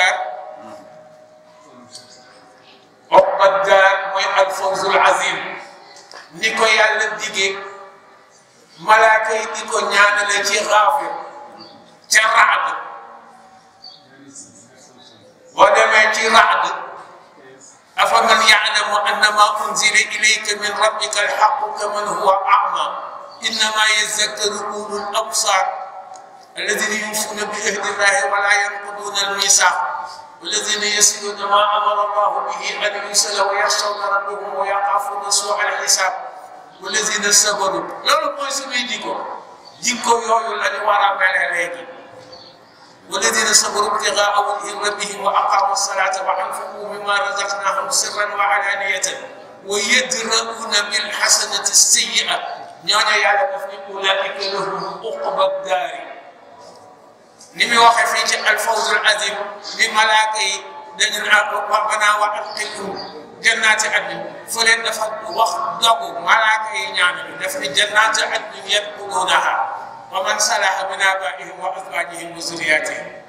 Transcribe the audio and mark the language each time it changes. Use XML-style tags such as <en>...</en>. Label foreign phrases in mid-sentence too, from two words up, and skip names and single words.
<wo>daar mooy</wo> <ar>الفوز العظيم</ar> <wo>ni ko yàlla digee malaaka yi di ko ñaanale ci Gaafir ca Raad boo demee ci Raad</wo> <ar>أفمن يعلم أنما أنزل إليك من ربك الحق كمن هو أعمى إنما يتذكر أولو الألباب الذين يوفون بعهد الله ولا ينقضون الميثاق والذين يصلون ما أمر الله به أن يوصل ويخشون ربهم ويخافون سوء الحساب والذين صبروا</ar> <wo>loolu mooy suñuy jikko yooyu la ñu war a mel léegi</wo> <ar>والذين صبروا ابتغاء وجه ربهم وأقاموا الصلاة وأنفقوا مما رزقناهم سرا وعلانية ويدرؤون بالحسنة السيئة</ar> <wo>ñooñu yàlla daf ni</wo> <ar>أولئك لهم عقبى الدار</ar> <wo>ni muy waxee fii ci</wo> <ar>الفوز العظيم</ar> <wo>bi malaaka yi dañu naan</wo> <ar>ربنا وأدخلهم جنات عدن</ar> <wo>fële dafa wax dogu malaaka yi ñaanu daf ni</wo> <ar>جنات عدن يدخلونها ومن صلح من آبائهم وأزواجهم وذرياتهم</ar>